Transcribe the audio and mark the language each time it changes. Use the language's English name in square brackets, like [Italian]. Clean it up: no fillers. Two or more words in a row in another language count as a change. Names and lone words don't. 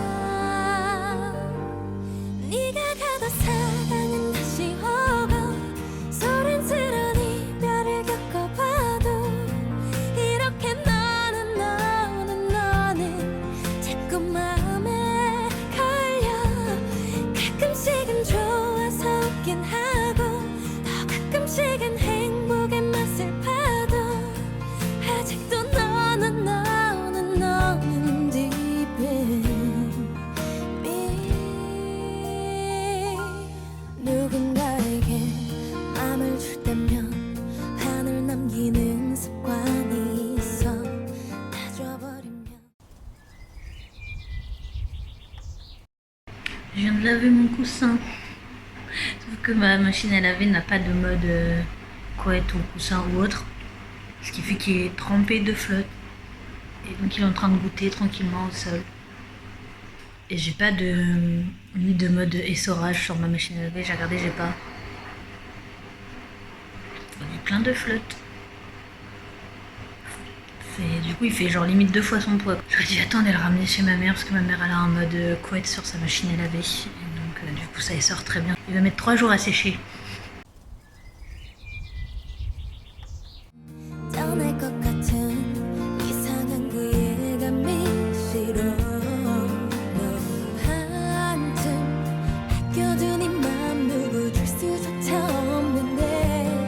[Korean] 네가 가도 사랑은 다시 오고 소란스러운 이별을 겪어봐도 이렇게 자꾸 마음에 걸려 가끔씩은 좋아서 웃긴 하고 더 가끔씩은 행복의 맛을 봐도 아직도 너는 [English] deep in me [Korean] 누군가에게 마음을 줄 때면 반을 남기는 습관이 있어 다 줘버리면 [French] Je viens de laver mon coussin. Sauf que ma machine à laver n'a pas de mode couette ou coussin ou autre. Ce qui fait qu'il est trempé de flotte. Et donc il est en train de goûter tranquillement au sol. Et j'ai pas ni de mode essorage sur ma machine à laver. J'ai regardé, j'ai pas. Il y a plein de flotte. Du coup, il fait genre limite 2 fois son poids. J'aurais dû attendre et le ramener chez ma mère parce que ma mère elle a un mode couette sur sa machine à laver. Et donc, du coup, ça sort très bien. Il va mettre 3 jours à sécher. [Korean] 떠날 것 같은 이상한 그 예감이 싫어 너무 한참 아껴둔 이 맘 누구 줄 수조차 없는데